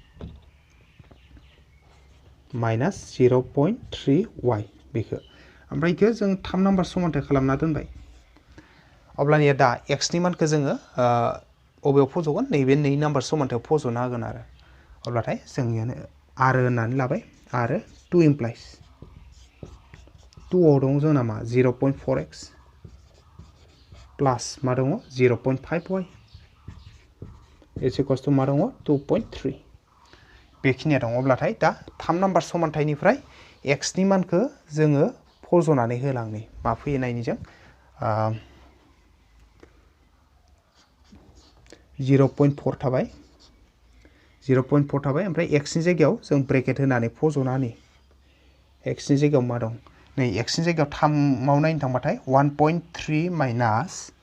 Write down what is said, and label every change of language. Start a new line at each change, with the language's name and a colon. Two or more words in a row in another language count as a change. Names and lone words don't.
Bodo: माइनास 0.3y बेखौ ओमफ्राय इखौ जों 3 नाम्बार समानथाय खालामना दोनबाय अब्लानिया दा x नि मानखौ जोङो अबेयाव फज'गोन नैबे 2 नाम्बार समानथायाव फज'ना होगोन आरो अब्लाथाय जों इयावनो आरो होननानै लाबाय आरो 2 इमप्लाइज 2 आव दं जोंना मा 0.4x प्लास मा दङ 0.5y
English: is equals to
Bodo: मा दङ 2.3 बेखिनिया दं अब्लाथाय दा 3 नाम्बार समानथायनिफ्राय x नि मानखौ जोङो फज'नानै होलांनि मा फैयो नायनि जों 0.4 थाबाय 0.4 थाबाय ओमफ्राय x नि जायगायाव जों ब्रेकेट होनानै फज'नानै x नि जायगायाव मा दं नै x नि जायगायाव 3 आव नायनो थांबाथाय 1.3 माइनास